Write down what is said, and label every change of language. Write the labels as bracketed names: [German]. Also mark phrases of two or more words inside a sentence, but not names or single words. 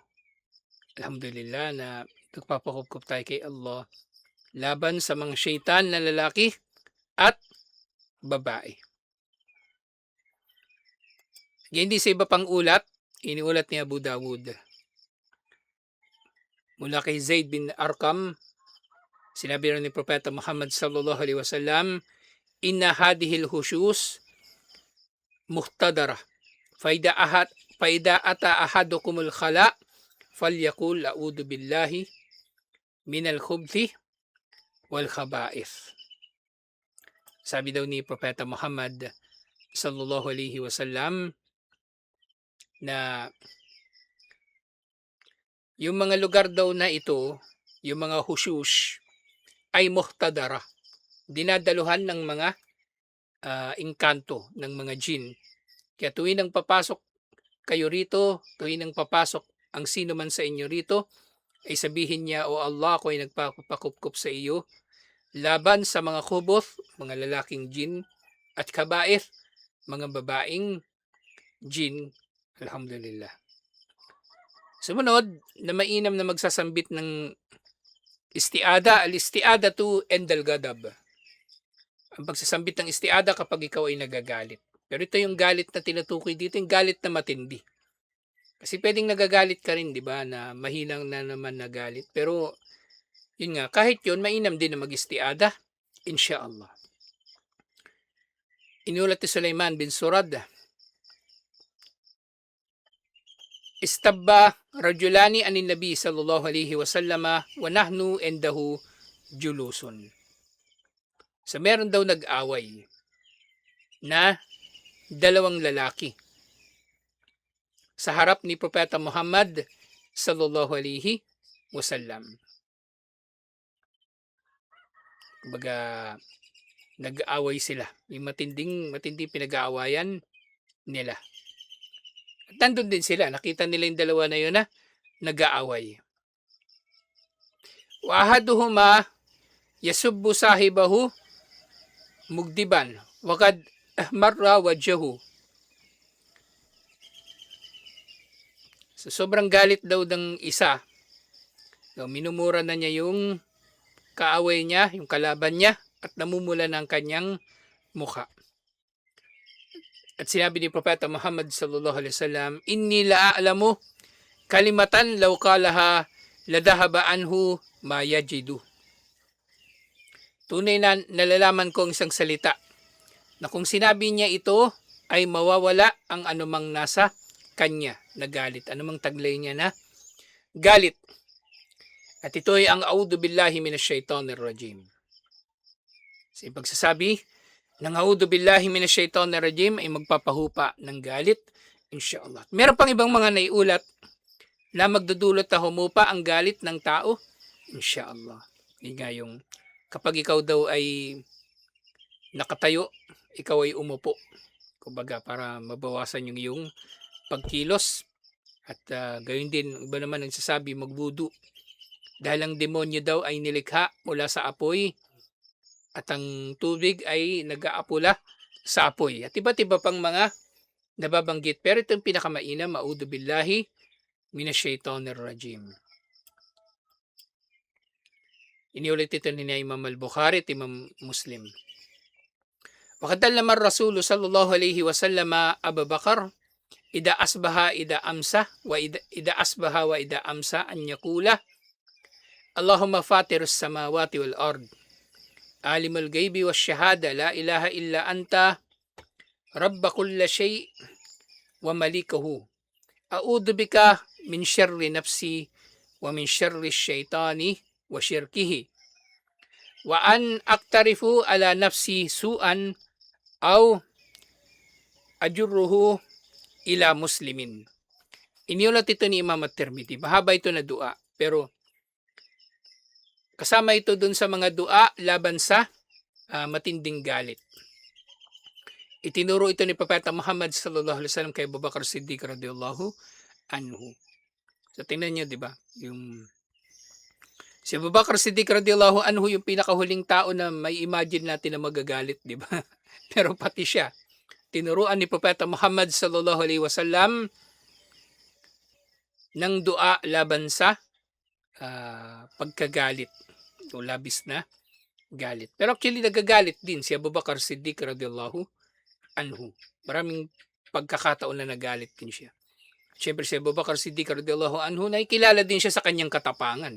[Filipino] Alhamdulillah na nagpapakupkup tayo kay Allah laban sa mga syaitan na lalaki at babae. Hindi sa iba pang ulat, iniulat ni Abu Dawud. Mula kay Zaid bin Arqam, sinabi rin ni Propeta Muhammad [Arabic] صلى الله عليه وسلم إن هذه الحشوش محتضرة فإذا أتى أحدكم الخلاء فليقل أعوذ بالله من الخبث والخبائث. [Filipino] Sabi daw ni Propeta Muhammad [Arabic] صلى الله عليه وسلم [Filipino] na yung mga lugar daw na ito, yung mga hushush, ay muhtadara, dinadaluhan ng mga engkanto ng mga jinn. Kaya tuwing nang papasok kayo rito, tuwing nang papasok ang sino man sa inyo rito, ay sabihin niya, O Allah, ako ay nagpapakupkup sa iyo laban sa mga khubuth, mga lalaking jinn, at kaba'ith, mga babaeng jinn. Alhamdulillah. Sumunod na mainam na magsasambit ng istiada, [Arabic] الاستعاذة عند الغضب. [Filipino] Ang pagsasambit ng istiada kapag ikaw ay nagagalit. Pero ito yung galit na tinutukoy dito, yung galit na matindi. Kasi pwedeng nagagalit ka rin, di ba, na mahinang na naman nagalit. Pero yun nga, kahit yun, mainam din na mag-istiada, insyaallah. Inulat ni Sulaiman bin Surad, [Arabic] استب رجلان عند النبي صلى الله عليه وسلم ونحن عنده جلوس. [Filipino] So meron daw nag-away na dalawang lalaki sa harap ni Propeta Muhammad [Arabic] صلى الله عليه وسلم. [Filipino] Kumbaga, nag-aaway sila. Yung matinding pinag-aawayan nila. At nandun din sila. Nakita nila yung dalawa na yun na nag-aaway. [Arabic] وأحدهما يسب صاحبه مغضبا وقد احمر وجهه. [Filipino] So, sobrang galit daw ng isa. So, minumura na niya yung kaaway niya, yung kalaban niya, at namumula ng kanyang mukha. At sinabi ni Propeta Muhammad [Arabic] صلى الله عليه وسلم إني لأعلم كلمة لو قالها لذهب عنه ما يجد. [Filipino] Tunay na nalalaman ko ang isang salita na kung sinabi niya ito ay mawawala ang anumang nasa kanya na galit, anumang taglay niya na galit. At ito ay ang [Arabic] أعوذ بالله من الشيطان الرجيم. [Filipino] Sa pagsasabi ng [Arabic] أعوذ بالله من الشيطان الرجيم [Filipino] ay magpapahupa ng galit, insyaallah. Meron pang ibang mga naiulat na magdudulot na humupa ang galit ng tao, insyaallah. Hindi nga yung kapag ikaw daw ay nakatayo, ikaw ay umupo. Kumbaga para mabawasan yung pagkilos At gayon din, iba naman nagsasabi magwudu. Dahil ang demonyo daw ay nilikha mula sa apoy at ang tubig ay nag-aapula sa apoy. At iba't iba pang mga nababanggit. Pero ito yung pinakamainam, [Arabic] أعوذ بالله من الشيطان الرجيم. [Filipino] Iniulit ito ni Imam al-Bukhari at Imam Muslim. [Arabic] وقد علم الرسول صلى الله عليه وسلم أبا بكر إذا أصبح إذا أمسى وإذا أصبح وإذا أمسى أن يقول اللهم فاطر السماوات والأرض عالم الغيب والشهادة لا إله إلا أنت رب كل شيء ومليكه أعوذ بك من شر نفسي ومن شر الشيطان وشركه وأن أقترف على نفسي سوءا أو أجره إلى مسلم. [Filipino] Iniulat ito ni Imam at-Tirmidhi. Mahaba ito na dua. Pero kasama ito dun sa mga dua laban sa matinding galit. Itinuro ito ni Propeta Muhammad [Arabic] صلى الله عليه وسلم [Filipino] kay Abu Bakar Siddiq [Arabic] رضي الله عنه. [Filipino] So tingnan niyo, 'di ba? Yung si Abu Bakar Siddiq [Arabic] رضي الله عنه [Filipino] yung pinakahuling tao na may imagine natin na magagalit, 'di ba? Pero pati siya tinuruan ni Propeta Muhammad [Arabic] صلى الله عليه وسلم [Filipino] ng dua laban sa pagkagalit o labis na galit. Pero actually nagagalit din si Abu Bakar Siddiq [Arabic] رضي الله عنه. [Filipino] Maraming pagkakataon na nagalit din siya. Siyempre si Abu Bakar Siddiq [Arabic] رضي الله عنه [Filipino] nakikilala din siya sa kanyang katapangan.